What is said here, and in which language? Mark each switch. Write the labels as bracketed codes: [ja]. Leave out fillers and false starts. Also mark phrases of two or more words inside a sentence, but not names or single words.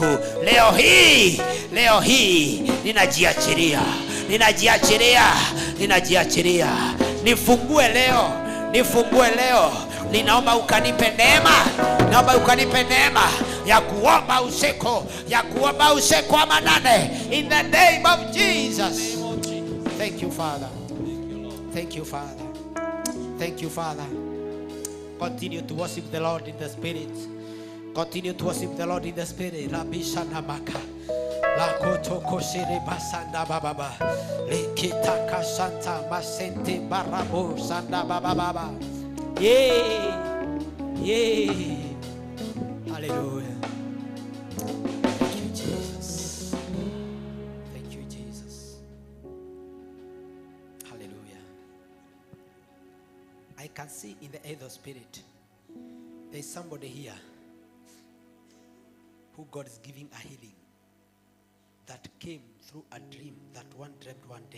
[sw] Leo hii ninajiachilia. Nifungue leo. Ninaomba ukanipe neema ya kuomba usiku wa manane, [en] in the name of Jesus. Thank you, Father. Thank you, Father. Thank you, Father. Continue to worship the Lord in the Spirit. Continue to worship the Lord in the Spirit. Rabishana maka. Lakoto koshere basanda bababa. Lekitaka santa masente barabo sanda bababa. Yeah. Hallelujah. Thank you, Jesus. Thank you, Jesus. Hallelujah. I can see in the air of spirit, there is somebody here who God is giving a healing that came through a dream that one dreamt one day.